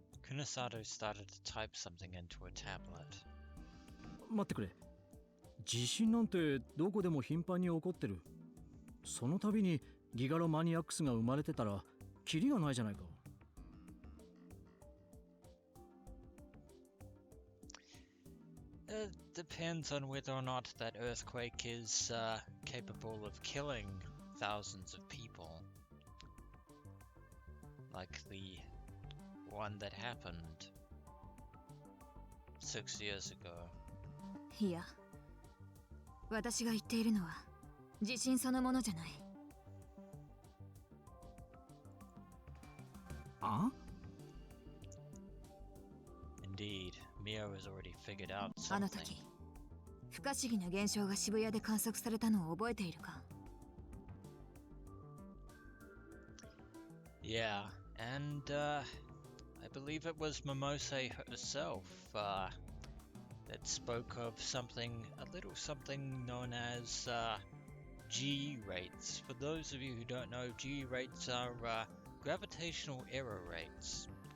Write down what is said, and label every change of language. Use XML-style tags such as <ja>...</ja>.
<en>Kunasato started to type something into a tablet.</en> <ja>待ってくれ。地震なんてどこでも頻繁に起こってる。その度にギガロマニアックスが生まれてたらキリがないじゃないか。</ja> <en>It depends on whether or not that earthquake is capable of killing thousands of people. Like the one that happened 6 years ago.</en> <ja>いや、私が言っているのは地震そのものじゃない。あ？</ja> <en>Indeed, Mio has already figured out</en> <ja>あの</ja> <en>something.</en> <ja>時、不可思議な現象が渋谷で観測されたのを覚えているか？</ja> <en>Yeah, and I believe it was Momose herself that spoke of something, a little something known as G rates. For those of you who don't know, G rates are gravitational error rates.</en>